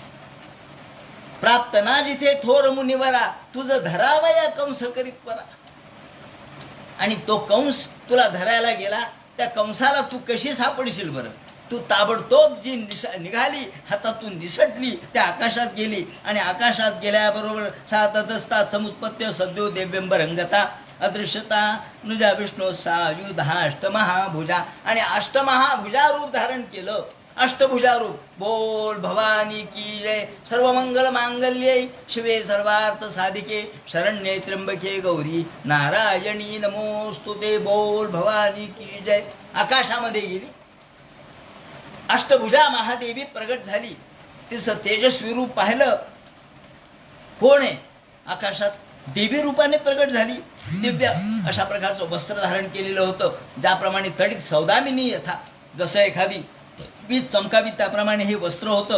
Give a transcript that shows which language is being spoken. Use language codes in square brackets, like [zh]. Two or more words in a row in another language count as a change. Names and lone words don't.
[mr] प्राप्त ना जिथे थोर मुनिवरा, तुझ धरावया कंस करीत वरा. आणि तो कंस तुला धरायला गेला, त्या कंसाला तू कशी सापडशील बरं? तू ताबडतोब जी निघाली, हातातून निसटली, त्या आकाशात गेली. आणि आकाशात गेल्याबरोबर [sa] साततस्ता समुत्पत्य सद्यो दिव्यंबरंगता अदृश्यता नुजा विष्णू सायुधा अष्टमहाभुजा. [mr] आणि अष्टमहाभुजा रूप धारण केलं. अष्टभुजा रूप. [hi] बोल भवानी की जय. [sa] सर्व मंगल मांगल्ये शिवे सर्वार्थ साधिके शरण्ये त्र्यंबके गौरी नारायणी नमोस्तुते. [hi] बोल भवानी की जय. [mr] आकाशामध्ये गेली. अष्टभुजा महादेवी प्रगट झाली. तिचं तेजस्वी रूप पाहिलं. कोण आहे? आकाशात देवी रूपाने प्रगट झाली. दिव्य अशा प्रकारचं वस्त्र धारण केलेलं होतं, ज्याप्रमाणे [sa] तडित सौदामिनी यथा, [mr] जसं एखादी वीज चमकावी त्याप्रमाणे हे वस्त्र होतं.